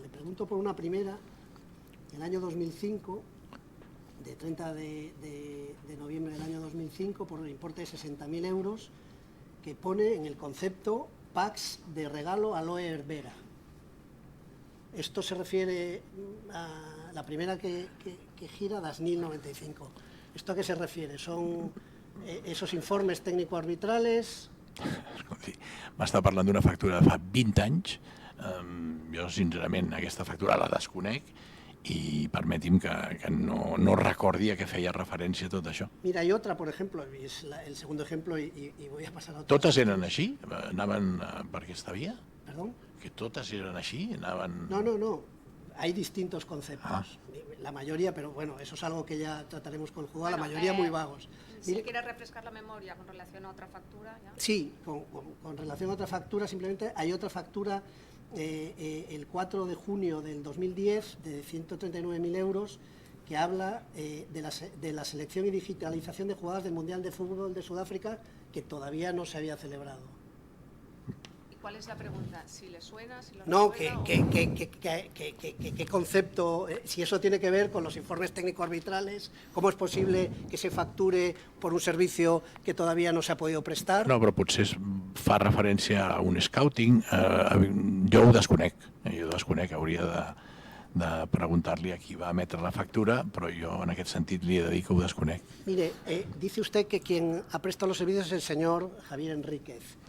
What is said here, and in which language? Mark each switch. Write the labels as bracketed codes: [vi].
[es] Le pregunto por una primera, el año 2005, de 30 de noviembre del año 2005, por un importe de 60.000 euros, que pone en el concepto packs de regalo a Loe Herrera. Esto se refiere a la primera que gira, Dasnil 95. ¿Esto a qué se refiere? ¿Son esos informes técnico-arbitrales? [ca] M'està parlant d'una factura de fa 20 anys. Jo, sincerament, aquesta factura la desconec y permiti'm que no recordi a què feia referència tot això. [es] Mira, hay otra, por ejemplo, y es el segundo ejemplo, y voy a pasar a otra. [ca] ¿Totes eren així? Anaven per aquesta via? [es] ¿Perdón? [ca] ¿Que totes eren així? Anaven... [es] No. Hay distintos conceptos. La mayoría, pero bueno, eso es algo que ya trataremos con el juzgado, la mayoría muy vagos. Si quieres refrescar la memoria con relación a otra factura, ¿ya? Sí, con relación a otra factura, simplemente hay otra factura el 4 de junio del 2010 de 139.000 euros que habla de la selección y digitalización de jugadas del Mundial de Fútbol de Sudáfrica que todavía no se había celebrado. ¿Cuál es la pregunta? ¿Si le suena? Si lo no, recuerda, ¿qué concepto? Si eso tiene que ver con los informes técnico-arbitrales, ¿cómo es posible que se facture por un servicio que todavía no se ha podido prestar? [ca] No, però potser fa referència a un scouting. Jo ho desconec. Hauria de preguntar-li a qui va emetre la factura, però jo en aquest sentit li he de dir que ho desconec. [es] Mire, dice usted que quien ha prestado los servicios es el señor Javier Enríquez.